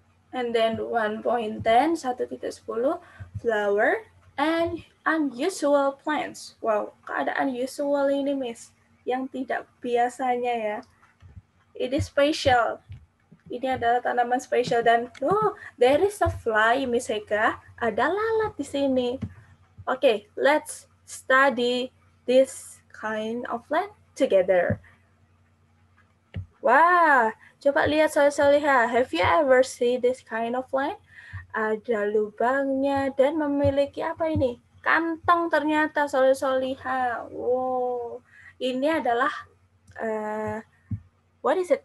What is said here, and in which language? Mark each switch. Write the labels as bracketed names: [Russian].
[English] And then 1.10, 1.10, flower and unusual plants. [Indonesian] Wow, ada unusual ini, Miss. Yang tidak biasanya ya. Ini spesial. Ini adalah tanaman spesial dan [English] there is a fly, [Indonesian] Miss Eka. Ada lalat di sini. [English] Okay, let's study this kind of plant together. [Indonesian] Wah, coba lihat Soleh-Soleha. [English] Have you ever seen this kind of plant? [Indonesian] Ada lubangnya dan memiliki apa ini? Kantong ternyata Soleh-Soleha. Wow, ini adalah [English] what is it?